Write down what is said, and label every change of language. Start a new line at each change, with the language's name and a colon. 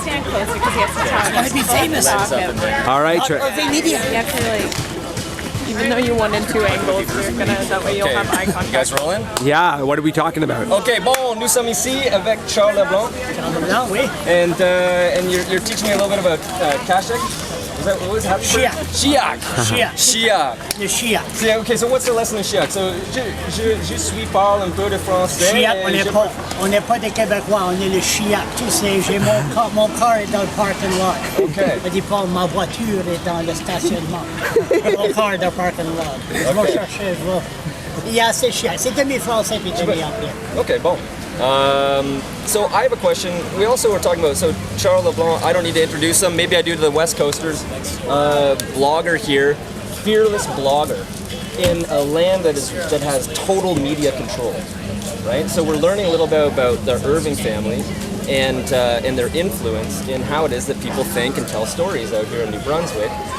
English: Stand closer because he has to talk. I want to be famous. All right, Irving Media. You have to even though you won in two angles, you're gonna, that way you'll have eye contact. You guys rolling? yeah, what are we talking about?
French: Ok, bon, nous sommes ici avec Charles Leblanc. Oui.
English: And you're teaching me a little bit about Kashik. Is that what was happening? Shiak. Shiak. Shiak.
French: Le Shiak.
English: Yeah, okay, so what's the lesson in Shiak?
French: So, je suis parle un peu de français. Shiak, on n'est pas des Québécois, on est le Shiak. Tu sais, mon car est dans le parking lot.
English: Okay.
French: On dit pas, ma voiture est dans le stationnement. Mon car est dans le parking lot. Je vais chercher, je vais. Il y a assez Shiak. C'est demi-français puis demi-anglais.
English: Okay, bon. So I have a question. We also were talking about, so Charles Leblanc, I don't need to introduce him, maybe I do to the West Coasters. Blogger here, fearless blogger in a land that has total media control, right? So we're learning a little bit about the Irving family and their influence in how it is that people think and tell stories out here in New Brunswick.